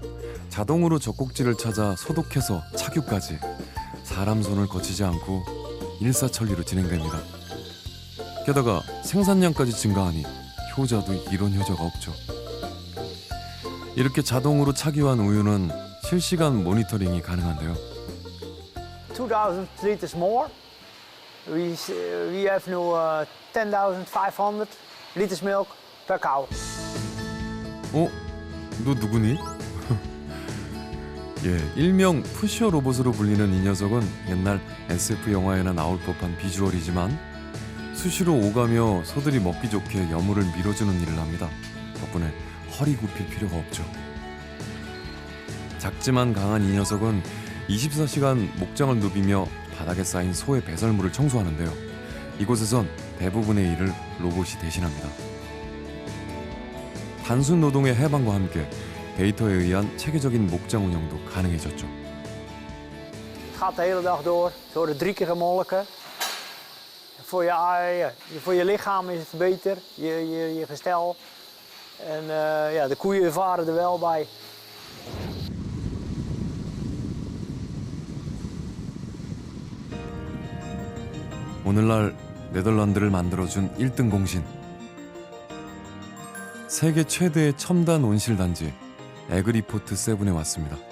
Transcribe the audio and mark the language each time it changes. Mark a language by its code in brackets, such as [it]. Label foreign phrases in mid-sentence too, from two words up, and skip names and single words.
[ko] 자동으로 젖꼭지를 찾아 소독해서 착유까지 사람 손을 거치지 않고 일사천리로 진행됩니다. 게다가 생산량까지 증가하니 효자도 이런 효자가 없죠. 이렇게 자동으로 착유한 우유는 실시간 모니터링이 가능한데요. [en] 2,000 liters more. We have now 10,500 liters milk per cow. [ko] 너 누구니? 일명 푸시어 로봇으로 불리는 이 녀석은 옛날 SF 영화에나 나올 법한 비주얼이지만 수시로 오가며 소들이 먹기 좋게 여물을 밀어주는 일을 합니다. 덕분에 허리 굽힐 필요가 없죠. 작지만 강한 이 녀석은 24시간 목장을 누비며 바닥에 쌓인 소의 배설물을 청소하는데요. 이곳에선 대부분의 일을 로봇이 대신합니다. 단순 노동의 해방과 함께 데이터에 의한 체계적인 목장 운영도 가능해졌죠. [nl] Het gaat de hele dag door. Ze worden 3 keer gemolken. Voor je lichaam is het beter, je gestel. En de koeien varen er wel bij. [ko] 오늘날 네덜란드를 만들어준 1등 공신. 세계 최대의 첨단 온실 단지 에그리포트 세븐에 왔습니다.